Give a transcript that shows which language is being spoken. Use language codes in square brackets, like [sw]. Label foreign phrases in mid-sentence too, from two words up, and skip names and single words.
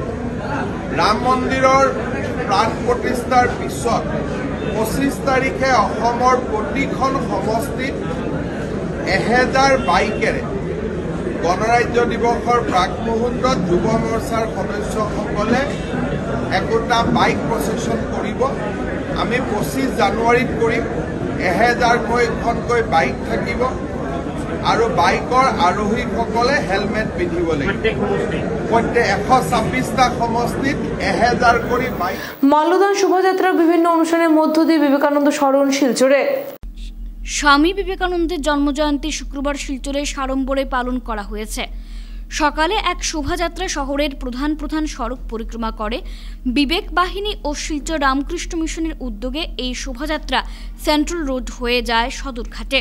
[as] ৰাম মন্দিৰৰ প্ৰাণ প্ৰতিষ্ঠাৰ পিছত 25 তাৰিখে অসমৰ প্ৰতিখন সমষ্টিত 1000 বাইকেৰে গণৰাজ্য দিৱসৰ প্ৰাক মুহূৰ্তত যুৱ মৰ্চাৰ সদস্যসকলে একোটা [en] bike procession [as] কৰিব। আমি 25 জানুৱাৰীত কৰিম। 1000খনকৈ বাইক থাকিব আৰু বাইকৰ আৰোহীসকলে হেলমেট পিন্ধিব লাগিব। প্ৰত্যেক 126টা সমষ্টিত 1000 কৰি বাইক। [bn] মাল্যদান শোভাযাত্রার বিভিন্ন অনুষ্ঠানের মধ্য দিয়ে বিবেকানন্দ স্মরণ শিলচরে। স্বামী বিবেকানন্দের জন্মজয়ন্তী শুক্রবার শিলচরে সাড়ম্বরে পালন করা হয়েছে। সকালে এক শোভাযাত্রা শহরের প্রধান সড়ক পরিক্রমা করে। বিবেক বাহিনী ও শিলচর রামকৃষ্ণ মিশনের উদ্যোগে এই শোভাযাত্রা সেন্ট্রাল রোড হয়ে যায় সদরঘাটে।